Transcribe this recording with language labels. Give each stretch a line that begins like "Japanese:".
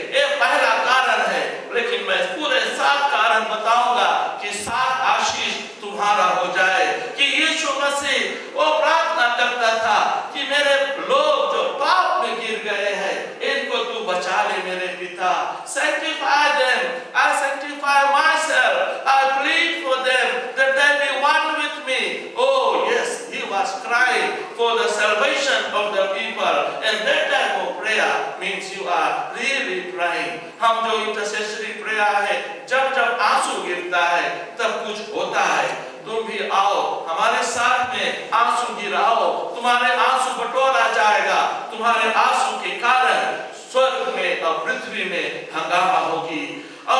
Hindi: ये पहला कारण है, लेकिन मैं पूरे 7 कारण बताऊंगा कि 7 आशीष तुम्हारा हो जाए। कि यीशु मसीह वो प्रार्थना करता था कि मेरे लोग जो पाप में गिर गए हैं, इनको तू बचा ले मेरे पिता।
English: Sanctify them, I sanctify myself, I plead for them that they be one with me. Oh yes, he was crying for the salvation of the people, and that type of prayer means you are really praying.
Hindi: हम जो intercessory prayer है, जब जब आंसू गिरता है तब कुछ होता है। तुम भी आओ, हमारे साथ में आंसू गिराओ, तुम्हारे आंसू बटोरा जाएगा। तुम्हारे आंसू के कारण स्वर्ग में और पृथ्वी में हंगामा होगी।